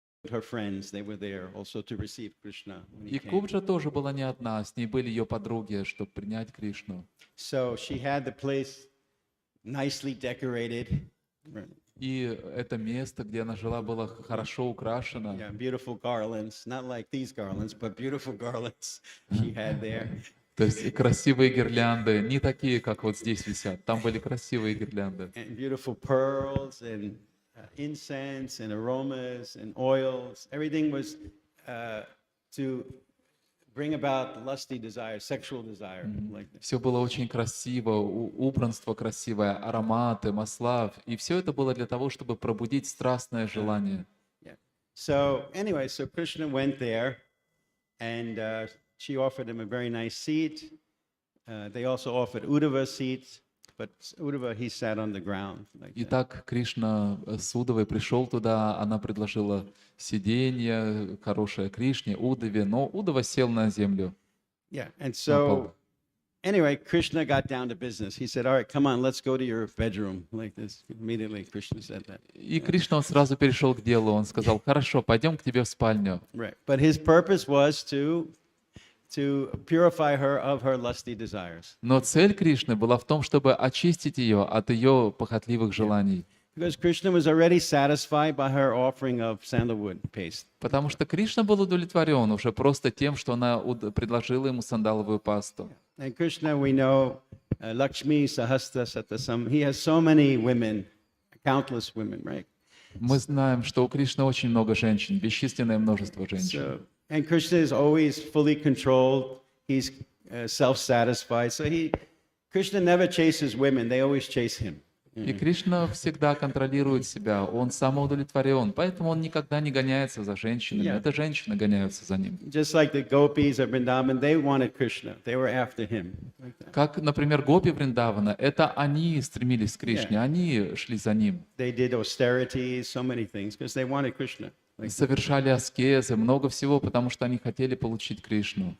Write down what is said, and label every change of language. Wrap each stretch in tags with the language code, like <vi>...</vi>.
<en>her friends, they were there also to receive Krishna when</en> <ru>И</ru> <en>he came.</en> <ru>Кубджа тоже была не одна, с ней были ее подруги, чтобы принять Кришну.</ru> <en>So she had the place nicely decorated.</en> <ru>И это место, где она жила, было хорошо украшено.</ru> <en>Yeah, beautiful garlands, not like these garlands, but beautiful garlands she had there.</en> <ru>То есть красивые гирлянды, не такие, как вот здесь висят. Там были красивые гирлянды.</ru> <en>And beautiful pearls and incense and aromas and oils. Everything was to bring about lusty desire, sexual desire, like that.</en> <ru>Все было очень красиво, убранство красивое, ароматы, масла. И все это было для того, чтобы пробудить страстное желание.</ru> <en>Yeah. So anyway, so Krishna went there, and she offered him a very nice seat. They also offered Uddhava seats, but Uddhava, he sat on the ground. Like that.</en> <ru>Итак, Кришна с Удавой пришел туда, она предложила сиденье хорошее Кришне, Удаве, но Удава сел на землю.</ru> <en>Yeah, and so anyway, Krishna got down to business. He said, all right, come on, let's go to your bedroom. Like this. Immediately Krishna said that.</en> <ru>И Кришна он сразу перешел к делу, он сказал, хорошо, пойдем к тебе в спальню.</ru> <en>Right. But his purpose was to purify her of her lusty desires.</en> <ru>Но цель Кришны была в том, чтобы очистить ее от ее похотливых желаний.</ru> <en>Because Krishna was already satisfied by her offering of sandalwood paste.</en> <ru>Потому что Кришна был удовлетворен уже просто тем, что она предложила ему сандаловую пасту.</ru> <en>And Krishna, we know, Lakshmi Sahasra Satasam, he has so many women, countless women, right?</en> <ru>Мы знаем, что у Кришны очень много женщин, бесчисленное множество женщин.</ru> <en>So, and Krishna is always fully controlled. He's self-satisfied. So Krishna never chases women. They always chase him.</en> <ru>И Кришна всегда контролирует себя, он самоудовлетворен, поэтому он никогда не гоняется за женщинами, это женщины гоняются за ним.</ru> <en>Just like the gopis of Vrindavan, they wanted Krishna. They were after him.</en> <ru>Как, например, гопи Вриндавана, это они стремились к Кришне, они шли за ним.</ru> <en>They did austerities, so many things, because they wanted Krishna.</en> <ru>Совершали аскезы, много всего, потому что они хотели получить Кришну.</ru>